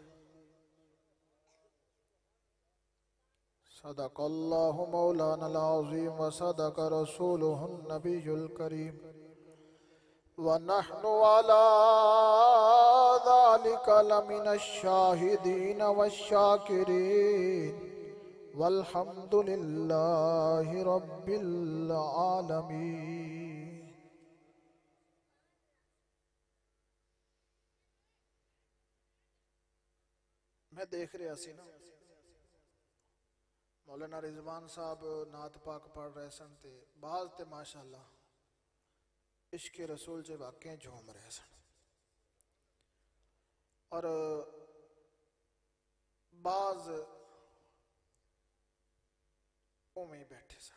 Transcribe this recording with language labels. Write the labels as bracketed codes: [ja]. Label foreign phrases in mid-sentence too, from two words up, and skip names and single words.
[ar] صدق الله مولانا العظيم وصدق رسوله النبي الكريم ونحن على ذلك لمن الشاهدين والشاكرين والحمد لله رب العالمين. [pa] میں دیکھ رہا سی نا مولانا رضوان صاحب نعت پاک پڑھ رہے سن تے باز تے ماشاءاللہ عشق رسول سے واقعی جھوم رہے سن اور باز اوویں ہی بیٹھے سن.